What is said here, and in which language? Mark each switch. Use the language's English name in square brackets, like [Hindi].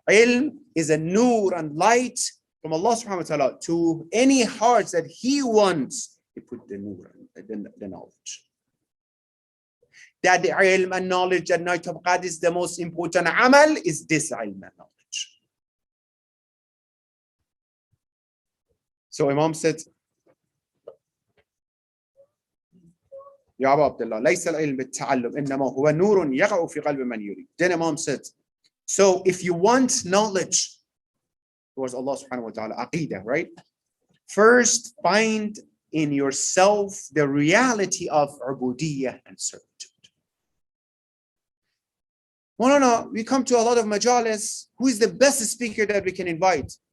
[English] Ilm is a nur and light from Allah subhanahu wa ta'ala to any hearts that He wants. He put the nur, the knowledge. That the ilm and knowledge at night of Qadr is the most important amal is this ilm and knowledge. So Imam said, Ya Abu Abdullah, [Arabic] ليس العلم بالتعلم إنما هو نور يقع في قلب من يريد. [English] Then Imam said, so if you want knowledge towards Allah subhanahu wa ta'ala, aqidah, right? First, find in yourself the reality of ubudiyyah and servitude. No. We come to a lot of majalis. Who is the best speaker that we can invite?